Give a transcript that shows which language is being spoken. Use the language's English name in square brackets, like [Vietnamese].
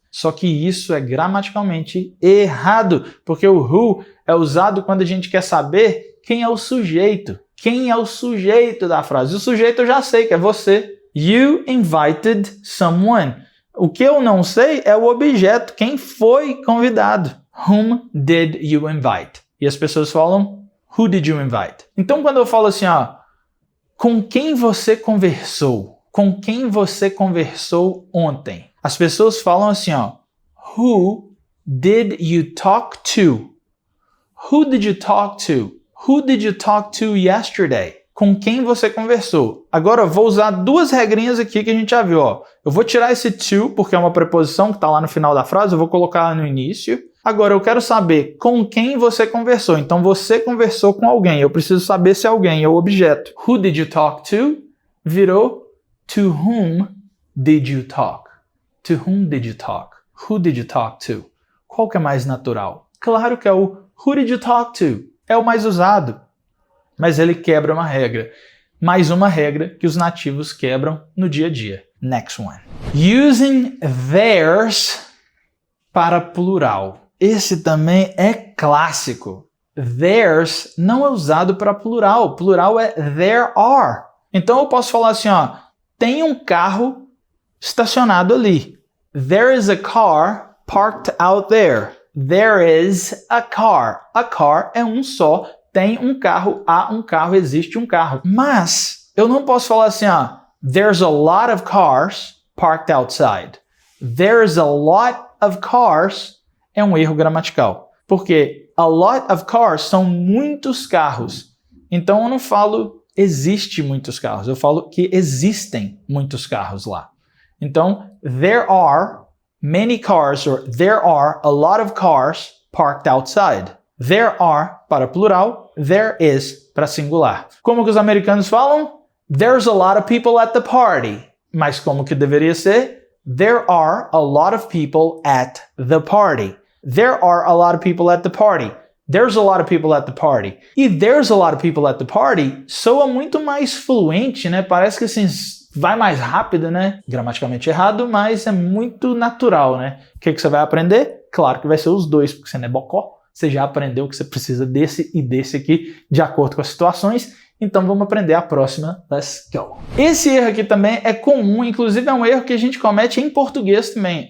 [Portuguese] Só que isso é gramaticalmente errado, porque o who é usado quando a gente quer saber quem é o sujeito. Quem é o sujeito da frase? O sujeito eu já sei que é você. [English] You invited someone. [Portuguese] O que eu não sei é o objeto, quem foi convidado. [English] Whom did you invite? [Portuguese] E as pessoas falam, [English] who did you invite? [Portuguese] Então quando eu falo assim, ó, com quem você conversou? Com quem você conversou ontem? As pessoas falam assim, ó, [English] who did you talk to? Who did you talk to? Who did you talk to yesterday? [Portuguese] Com quem você conversou? Agora eu vou usar duas regrinhas aqui que a gente já viu, ó. Eu vou tirar esse to, porque é uma preposição que está lá no final da frase, eu vou colocar no início. Agora eu quero saber com quem você conversou. Então você conversou com alguém. Eu preciso saber se alguém é o objeto. [English] Who did you talk to? [Portuguese] Virou [English] to whom did you talk? To whom did you talk? Who did you talk to? [Portuguese] Qual que é mais natural? Claro que é o [English] who did you talk to? [Portuguese] É o mais usado. Mas ele quebra uma regra. Mais uma regra que os nativos quebram no dia a dia. [English] Next one. Using theirs [Portuguese] para plural. Esse também é clássico. Theirs não é usado para plural. Plural é [English] there are. [Portuguese] Então eu posso falar assim, ó, tem um carro estacionado ali. [English] There is a car parked out there. There is a car. A car é um só. [Portuguese] Tem um carro, há um carro, existe um carro. Mas eu não posso falar assim, ó, [English] there's a lot of cars parked outside. There's a lot of cars [Portuguese] é um erro gramatical. Porque a lot of cars são muitos carros. Então eu não falo existe muitos carros. Eu falo que existem muitos carros lá. Então, [English] there are many cars, or there are a lot of cars parked outside. There are para plural, there is para singular. [Portuguese] Como que os americanos falam? [English] There's a lot of people at the party. [Portuguese] Mas como que deveria ser? [English] There are a lot of people at the party. There are a lot of people at the party. There's a lot of people at the party. E there's a lot of people at the party [Portuguese] soa muito mais fluente, né? Parece que assim, vai mais rápido, né? Gramaticalmente errado, mas é muito natural, né? O que você vai aprender? Claro que vai ser os dois, porque você não é bocó. Você já aprendeu que você precisa desse e desse aqui, de acordo com as situações. Então vamos aprender a próxima. [English] Let's go! [Portuguese] Esse erro aqui também é comum, inclusive é um erro que a gente comete em português também.